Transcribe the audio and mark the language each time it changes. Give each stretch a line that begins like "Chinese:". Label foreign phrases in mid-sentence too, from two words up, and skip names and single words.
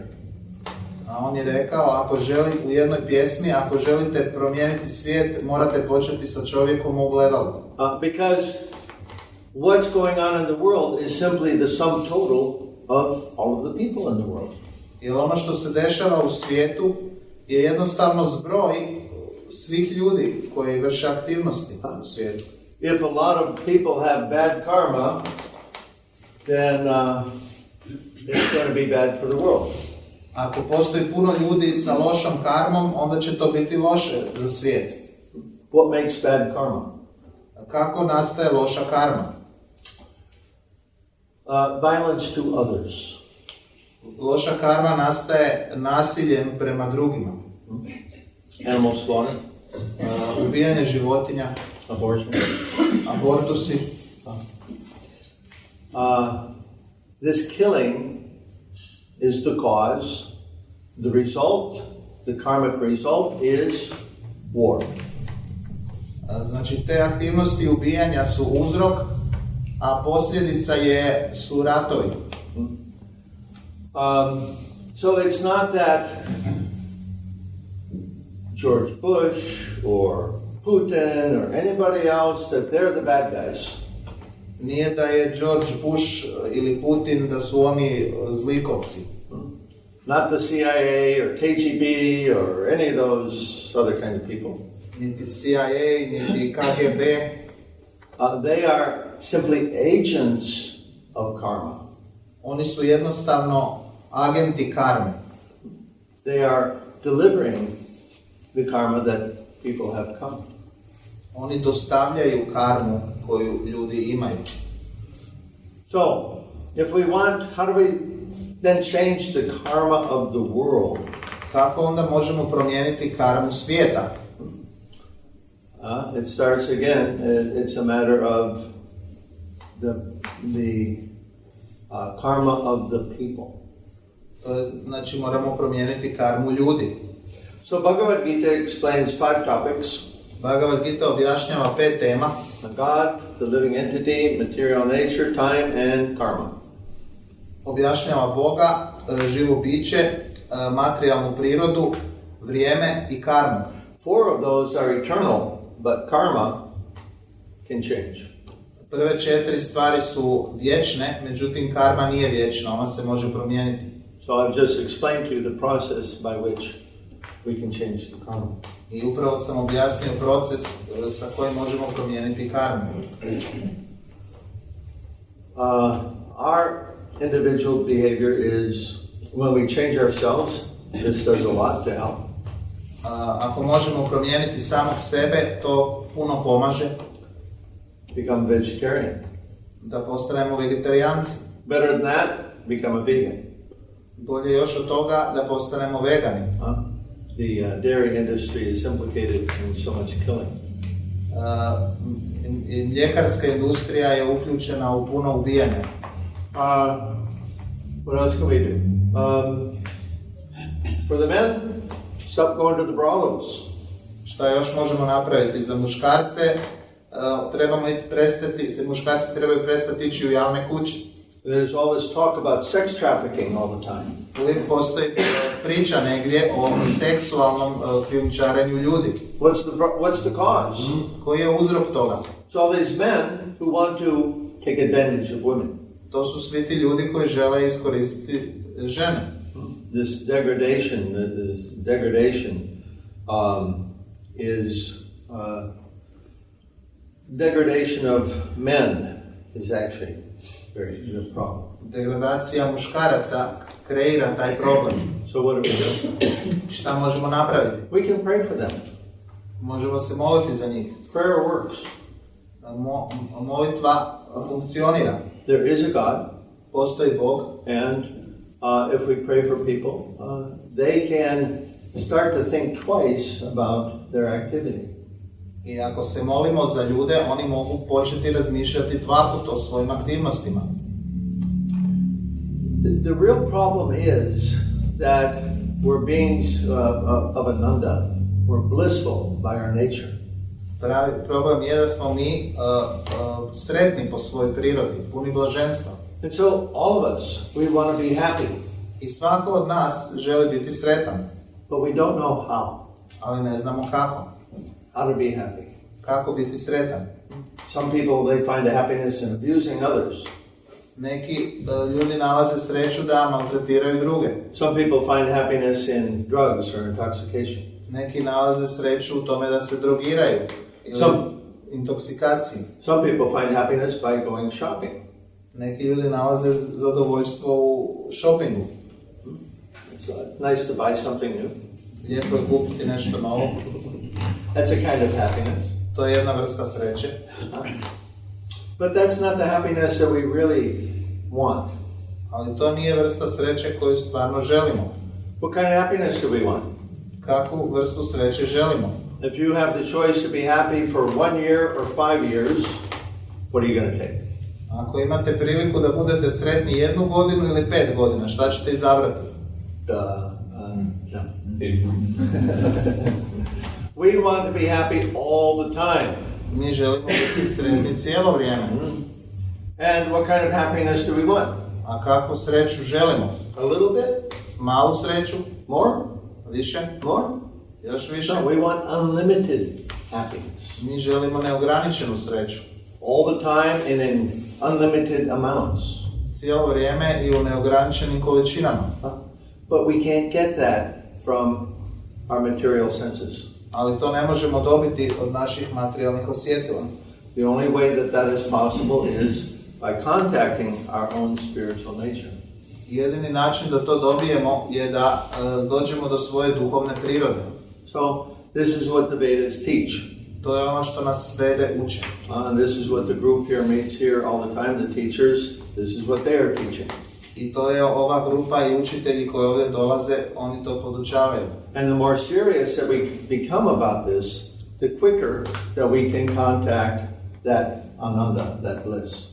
Bosnian: A on je rekao, u jednoj pjesmi, ako želite promijeniti svijet, morate početi sa čovjekom u ogledalu.
English: Because what's going on in the world is simply the sum total of all of the people in the world.
Bosnian: Jer ono što se dešava u svijetu je jednostavno zbroj svih ljudi koji vrše aktivnosti u svijetu.
English: If a lot of people have bad karma, then it's going to be bad for the world.
Bosnian: Ako postoji puno ljudi sa lošom karmom, onda će to biti loše za svijet.
English: What makes bad karma?
Bosnian: Kako nastaje loša karma?
English: Violence to others.
Bosnian: Loša karma nastaje nasiljem prema drugima.
English: Animal slaughter.
Bosnian: Ubijanje životinja,
English: Abortion.
Bosnian: abortusi.
English: This killing is the cause. The result, the karmic result is war.
Bosnian: Znači, te aktivnosti ubijanja su uzrok, a posljedica su ratovi.
English: So it's not that George Bush or Putin or anybody else, that they're the bad guys.
Bosnian: Nije da je George Bush ili Putin da su oni zlikovci.
English: Not the CIA or KGB or any of those other kind of people.
Bosnian: Niti CIA, niti KGB.
English: They are simply agents of karma.
Bosnian: Oni su jednostavno agenti karme.
English: They are delivering the karma that people have come.
Bosnian: Oni dostavljaju karmu koju ljudi imaju.
English: So, if we want, how do we then change the karma of the world?
Bosnian: Kako onda možemo promijeniti karmu svijeta?
English: It starts again, it's a matter of the karma of the people.
Bosnian: To je, znači moramo promijeniti karmu ljudi.
English: So Bhagavad Gita explains 5 topics.
Bosnian: Bhagavad Gita objašnjava 5 tema.
English: God, the living entity, material nature, time, and karma.
Bosnian: Objašnjava Boga, živo biće, materijalnu prirodu, vrijeme i karmu.
English: 4 of those are eternal, but karma can change.
Bosnian: Prve 4 stvari su vječne, međutim karma nije vječna, ona se može promijeniti.
English: So I've just explained to you the process by which we can change the karma.
Bosnian: I upravo sam objasnio proces sa kojim možemo promijeniti karmu.
English: Our individual behavior is, when we change ourselves, this does a lot to help.
Bosnian: Ako možemo promijeniti samog sebe, to puno pomaže.
English: Become vegetarian.
Bosnian: Da postanemo vegetarijanci.
English: Better than that, become a vegan.
Bosnian: Bolje još od toga da postanemo vegani.
English: The dairy industry is implicated in so much killing.
Bosnian: Mljekarska industrija je uključena u puno ubijanja.
English: What else can we do? For the men, stop going to the brothels.
Bosnian: Šta još možemo napraviti? Za muškarce muškarci trebaju prestati ići u javne kuće.
English: There's all this talk about sex trafficking all the time.
Bosnian: Uvijek postoji priča negdje o seksualnom krijumčarenju ljudi.
English: What's the cause?
Bosnian: Koji je uzrok toga?
English: So all these men who want to take advantage of women.
Bosnian: To su svi ti ljudi koji žele iskoristiti žene.
English: This degradation is degradation of men is actually the problem.
Bosnian: Degradacija muškaraca kreira taj problem.
English: So what do we do?
Bosnian: Šta možemo napraviti?
English: We can pray for them.
Bosnian: Možemo se moliti za njih.
English: Prayer works.
Bosnian: Molitva funkcionira.
English: There is a God.
Bosnian: Postoji Bog.
English: And if we pray for people, they can start to think twice about their activity.
Bosnian: I ako se molimo za ljude, oni mogu početi razmišljati 2 puta o svojim aktivnostima.
English: The real problem is that we're beings of Ananda. We're blissful by our nature.
Bosnian: Pravi problem je da smo mi sretni po svojoj prirodi, puni blaženstva.
English: And so all of us, we want to be happy.
Bosnian: I svako od nas želi biti sretan.
English: But we don't know how.
Bosnian: Ali ne znamo kako.
English: How to be happy.
Bosnian: Kako biti sretan.
English: Some people, they find a happiness in abusing others.
Bosnian: Neki ljudi nalaze sreću da maltretiraju druge.
English: Some people find happiness in drugs or intoxication.
Bosnian: Neki nalaze sreću u tome da se drogiraju ili intoksikaciji.
English: Some people find happiness by going shopping.
Bosnian: Neki ljudi nalaze zadovoljstvo u shoppingu.
English: It's nice to buy something new.
Bosnian: Lijepo je kupiti nešto novo.
English: That's a kind of happiness.
Bosnian: To je jedna vrsta sreće.
English: But that's not the happiness that we really want.
Bosnian: Ali to nije vrsta sreće koju stvarno želimo.
English: What kind of happiness do we want?
Bosnian: Kakvu vrstu sreće želimo?
English: If you have the choice to be happy for 1 year or 5 years, what are you going to take?
Bosnian: Ako imate priliku da budete sretni 1 godinu ili 5 godina, šta ćete izabrati?
English: No. We want to be happy all the time.
Bosnian: Mi želimo biti sretni cijelo vrijeme.
English: And what kind of happiness do we want?
Bosnian: A kakvu sreću želimo?
English: A little bit?
Bosnian: Malu sreću?
English: More?
Bosnian: Više?
English: More?
Bosnian: Još više?
English: No, we want unlimited happiness.
Bosnian: Mi želimo neograničenu sreću.
English: All the time and in unlimited amounts.
Bosnian: Cijelo vrijeme i u neograničenim količinama.
English: But we can't get that from our material senses.
Bosnian: Ali to ne možemo dobiti od naših materijalnih osjetila.
English: The only way that that is possible is by contacting our own spiritual nature.
Bosnian: Jedini način da to dobijemo je da dođemo do svoje duhovne prirode.
English: So, this is what the Vedas teach.
Bosnian: To je ono što nas Vede uče.
English: And this is what the group here meets here all the time, the teachers. This is what they are teaching.
Bosnian: I to je ova grupa i učitelji koji ovdje dolaze, oni to podučavaju.
English: And the more serious that we become about this, the quicker that we can contact that ananda, that bliss.